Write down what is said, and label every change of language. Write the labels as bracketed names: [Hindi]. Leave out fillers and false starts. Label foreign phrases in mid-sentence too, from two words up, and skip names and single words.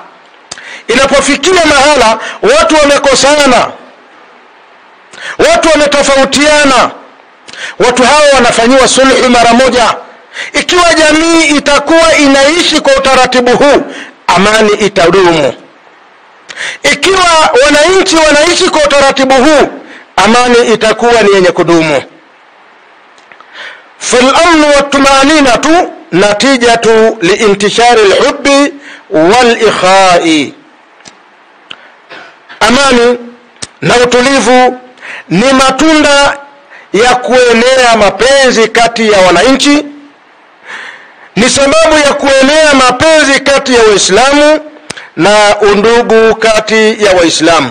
[Swahili] Inapofikia mahala watu wamekosana, watu wametofautiana, watu hao wanafanyiwa sulhu mara moja. Ikiwa jamii itakuwa inaishi kwa utaratibu huu, amani itadumu. Ikiwa wananchi wanaishi kwa utaratibu huu, amani itakuwa ni yenye kudumu. [Arabic] فالأمن والطمأنينة نتيجة لانتشار الحب والإخاء. [Swahili] amani na utulivu ni matunda ya kuenea mapenzi kati ya wananchi, ni sababu ya kuenea mapenzi kati ya Waislamu na undugu kati ya Waislamu.